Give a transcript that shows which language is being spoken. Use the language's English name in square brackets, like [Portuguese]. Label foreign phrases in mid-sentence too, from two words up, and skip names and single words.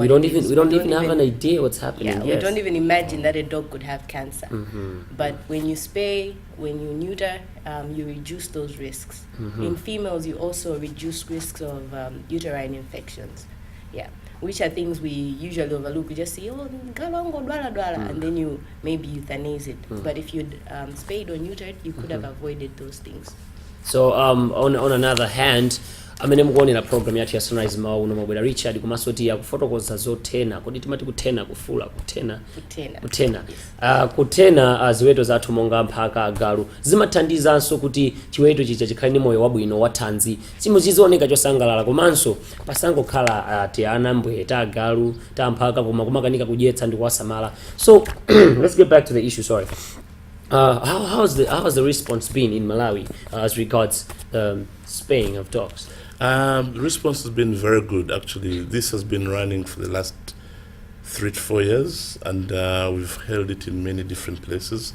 [English] We don't even have an idea what's happening. Yeah, we don't even imagine that a dog could have cancer. But when you spay, when you neuter, you reduce those risks. In females, you also reduce risks of uterine infections. Yeah, which are things we usually overlook. We just say, [Nyanja] oh, galongo, dwala, dwala, [English] and then you maybe euthanize it. But if you'd spayed or neutered, you could have avoided those things. So on another hand, [Nyanja] amene mukuonera program yathu ya Sunrise Mawu nomabwera Richard kumasoti akufotokoza zotena kodi timati kutena kufula kutena ziweto zathu monga mphaka agalu zimathandizanso kuti chiweto chicha chikhale ni moyo wabwino wathanzi simuzizooneka chosangalala komanso pasangokhala tiana mbwe ta agalu ta mphaka koma kumakanika kudyetsa ndi kuwasamala. [English] So let's get back to the issue. Sorry. How has the response been in Malawi as regards spaying of dogs? The response has been very good, actually. This has been running for the last 3 to 4 years, and we've held it in many different places.